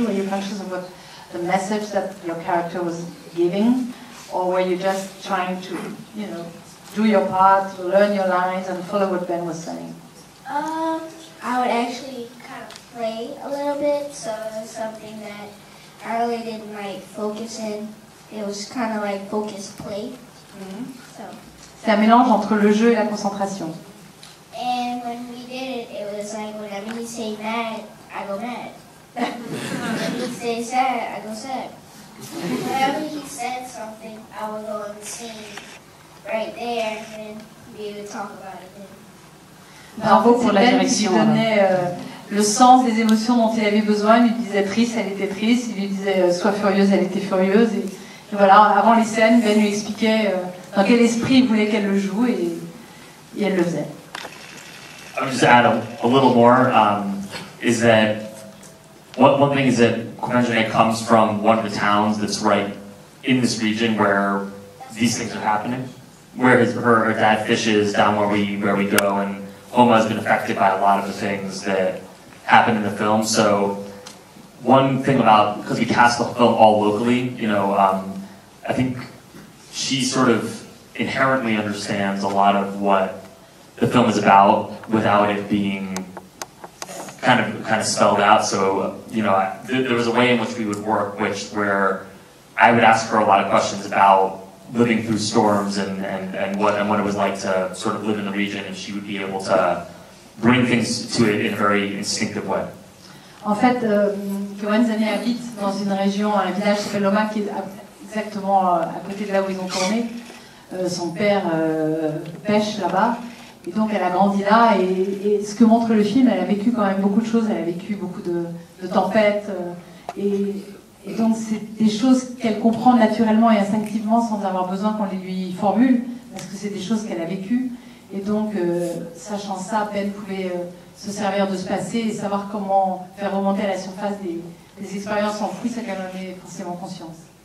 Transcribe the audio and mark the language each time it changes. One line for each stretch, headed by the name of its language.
English: Were you conscious of what the message that your character was giving, or were you just trying to, you know, do your part, learn your lines, and follow what Ben was saying? I would actually kind of play a little bit, so it was something that I really didn't like focus in. It was kind of like focus play. So.
French: C'est un mélange entre le jeu et la concentration.
English: And when we did it, it was like whenever he say mad, I go mad. When he say sad, I go sad. Whenever he said something, I would go on the scene right there and then be able to talk about it then.
French: Bravo pour la direction. Il lui donnait le sens des émotions dont il avait besoin. Il lui disait triste, elle était triste. Il lui disait sois furieuse, elle était furieuse. Et voilà, avant les scènes, Ben lui expliquait dans quel esprit il voulait qu'elle le joue et elle le faisait.
English: I would just add a little more, is that one thing is that Kowenzane comes from one of the towns that's right in this region where these things are happening, where her dad fishes down where we go, and Homa has been affected by a lot of the things that happen in the film. So one thing about, because we cast the film all locally, you know, I think she sort of inherently understands a lot of what the film is about without it being kind of spelled out. So, you know, there was a way in which we would work, where I would ask her a lot of questions about living through storms and what it was like to sort of live in the region, and she would be able to bring things to it in a very instinctive way.
French: En fait, Kowenzane habite dans une région, un village qui s'appelle Homa, qui est exactement à côté de là où ils ont tourné. Son père pêche là-bas. Et donc elle a grandi là, et ce que montre le film, elle a vécu quand même beaucoup de choses, elle a vécu beaucoup de tempêtes, et donc c'est des choses qu'elle comprend naturellement et instinctivement sans avoir besoin qu'on les lui formule, parce que c'est des choses qu'elle a vécues, et donc sachant ça, Ben pouvait se servir de ce passé et savoir comment faire remonter à la surface des expériences enfouies, sans qu'elle en ait forcément conscience.